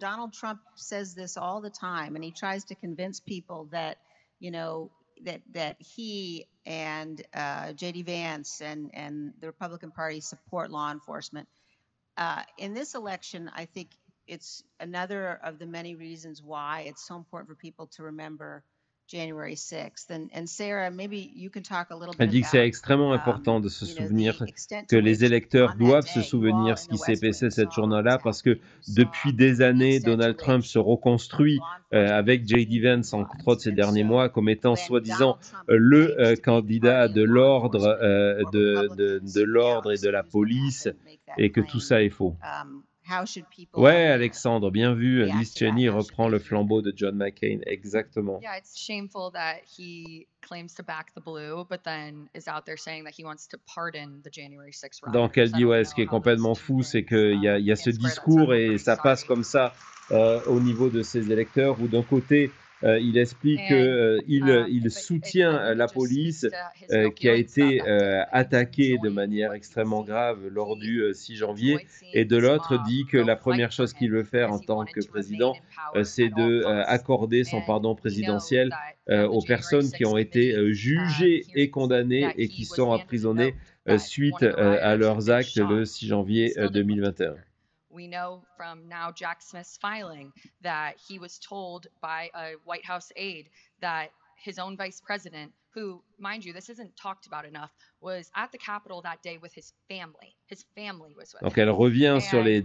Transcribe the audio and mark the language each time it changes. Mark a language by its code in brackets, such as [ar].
[en] Donald Trump says this all the time, and he tries to convince people that that he and J.D. Vance and the Republican Party support law enforcement. In this election, I think it's another of the many reasons why it's so important for people to remember January 6th. And Sarah, maybe you can talk a little bit. [fr] Elle dit que c'est extrêmement important de se souvenir, que les électeurs doivent se souvenir ce qui s'est passé cette journée-là, parce que depuis des années, Donald Trump se reconstruit avec J.D. Vance, entre autres ces derniers mois, comme étant soi-disant le candidat de l'ordre, de l'ordre et de la police, et que tout ça est faux. Ouais, Alexandre, bien vu. Liz Cheney reprend le flambeau de John McCain, exactement. [en] Yeah, it's shameful that he claims to back the blue, but then is out there saying that he wants to pardon the January 6th riot. [fr] Donc elle dit ouais, ce qui est complètement fou, c'est qu'il y a ce discours et ça passe comme ça au niveau de ses électeurs, où d'un côté il explique qu'il soutient la police qui a été attaquée de manière extrêmement grave lors du 6 janvier, et de l'autre dit que la première chose qu'il veut faire en tant que président, c'est d'accorder son pardon présidentiel aux personnes qui ont été jugées et condamnées et qui sont emprisonnées suite à leurs actes le 6 janvier 2021. [en] We know from now Jack Smith's filing that he was told by a White House aide that his own vice president, who, mind you, this isn't talked about enough, was at the Capitol that day with his family. His family was with [fr] Donc [en] him. [fr] elle revient sur les [en] And